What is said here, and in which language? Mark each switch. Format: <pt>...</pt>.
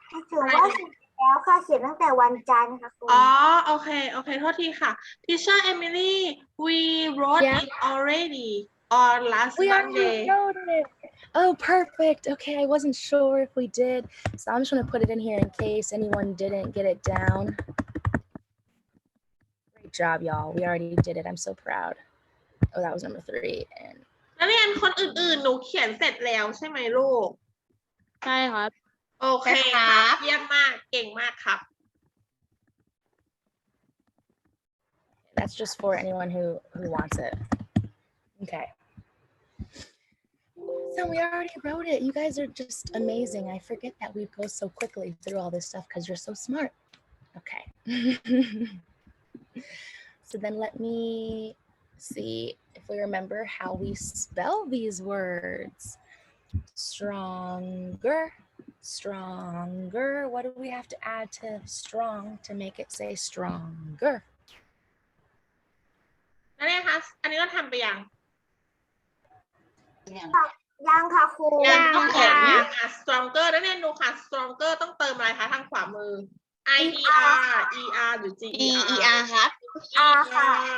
<th>ถือว่าเสร็จแล้วค่ะเขียนตั้งแต่วันจันทร์ค่ะครู อ๋อโอเคโทษทีค่ะ Teacher Emily</th> <en>we wrote Yeah. it already on last We Monday already wrote it. Oh, perfect. Okay, I wasn't sure if we did. So I'm just going to put it in here in case anyone didn't get it down. Great job, y'all. We already did it. I'm so proud. Oh, that was number 3. And</en> <th>นักเรียนคนอื่นๆหนูเขียนเสร็จแล้วใช่ไหมลูก ใช่ครับ โอเคครับเยี่ยมมากเก่งมากครับ</th> <en>that's just for anyone who wants it. Okay. So we already wrote it. You guys are just amazing. I forget that we go so quickly through all this stuff because you're so smart. Okay. So then let me see if we remember how we spell these words. Stronger, stronger. What do we have to add to strong to make it say stronger?</en> <th>นักเรียนคะอันนี้เราทำไปยัง ยังค่ะครู ยังต้องเขียนยังstronger นักเรียนดูค่ะ stronger ต้องเติมอะไรคะทางขวามือ I E R E R หรือ G E R ครับ R ค่ะ</th>